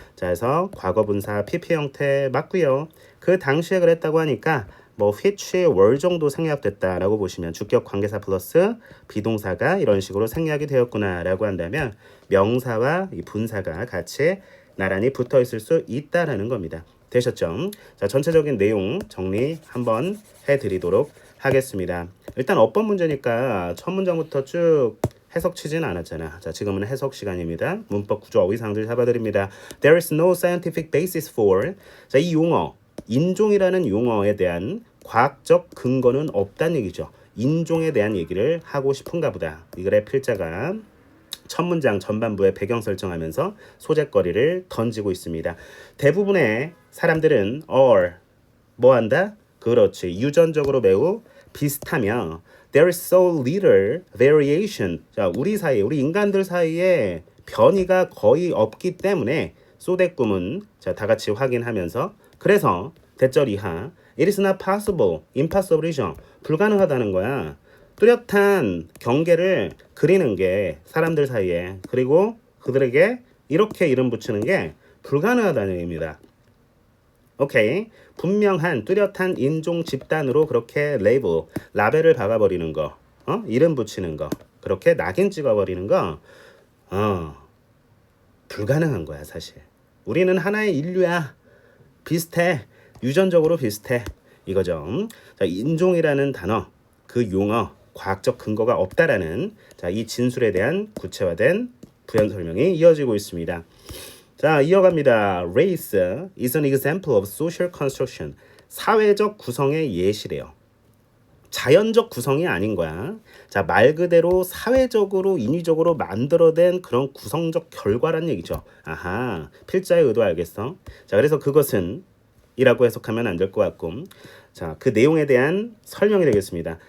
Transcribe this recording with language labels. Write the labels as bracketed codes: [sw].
[ko] 자, 그래서 과거분사 PP 형태 맞고요. 그 당시에 그랬다고 하니까 뭐 [en] which were [ko] 정도 생략됐다라고 보시면 주격 관계사 플러스 비동사가 이런 식으로 생략이 되었구나라고 한다면 명사와 이 분사가 같이 나란히 붙어 있을 수 있다라는 겁니다. 되셨죠? 자, 전체적인 내용 정리 한번 해드리도록 하겠습니다. 일단 어법 문제니까 첫 문장부터 쭉 해석 치진 않았잖아. 자, 지금은 해석 시간입니다. 문법 구조 어휘상들 잡아드립니다. [en] There is no scientific basis for. [ko] 자, 이 용어, 인종이라는 용어에 대한 과학적 근거는 없다는 얘기죠. 인종에 대한 얘기를 하고 싶은가 보다. 이 글의 필자가 첫 문장 전반부에 배경 설정하면서 소재거리를 던지고 있습니다. 대부분의 사람들은 are 뭐 한다? 그렇지. 유전적으로 매우 비슷하며 [en] there is so little variation. [ko] 자, 우리 사이에 우리 인간들 사이에 변이가 거의 없기 때문에 소대꿈은 자, 다 같이 확인하면서 그래서 대절 이하 [en] it is not possible, [ko] impossible이죠. 불가능하다는 거야. 뚜렷한 경계를 그리는 게 사람들 사이에 그리고 그들에게 이렇게 이름 붙이는 게 불가능하다는 얘기입니다. 오케이. 분명한 뚜렷한 인종 집단으로 그렇게 레이블, 라벨을 박아버리는 거, 이름 붙이는 거, 그렇게 낙인 찍어버리는 거, 불가능한 거야 사실. 우리는 하나의 인류야. 비슷해. 유전적으로 비슷해. 이거죠. 자, 인종이라는 단어, 그 용어, 과학적 근거가 없다라는 자, 이 진술에 대한 구체화된 부연 설명이 이어지고 있습니다. 자, 이어갑니다. [en] Race is an example of social construction. [ko] 사회적 구성의 예시래요. 자연적 구성이 아닌 거야. 자, 말 그대로 사회적으로 인위적으로 만들어낸 그런 구성적 결과란 얘기죠. 아하, 필자의 의도 알겠어? 자, 그래서 그것은 이라고 해석하면 안 될 것 같고, 자, 그 내용에 대한 설명이 되겠습니다.